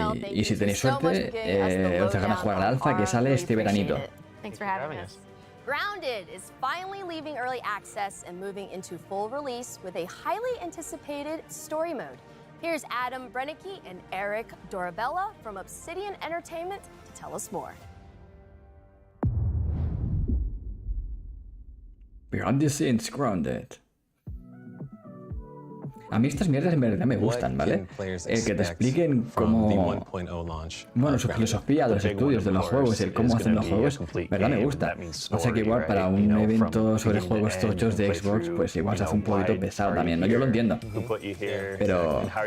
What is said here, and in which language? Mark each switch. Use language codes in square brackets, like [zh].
[es] Y si tenéis suerte, os dejan a jugar al alfa que sale este veranito. [en] Thanks for having us. Grounded is finally leaving early access and moving into full release with a highly anticipated story mode. Here's Adam Brennicke and Eric Dorabella from Obsidian Entertainment to tell us more. Behind the scenes, Grounded. [es] A mí estas mierdas en verdad me gustan, ¿vale? Que te expliquen cómo... Bueno, su filosofía, los estudios de los juegos, el cómo hacen los juegos, verdad me gusta. O sea que igual para un evento sobre juegos tochos de Xbox, pues igual se hace un poquito pesado también, ¿no? Yo lo entiendo. Pero...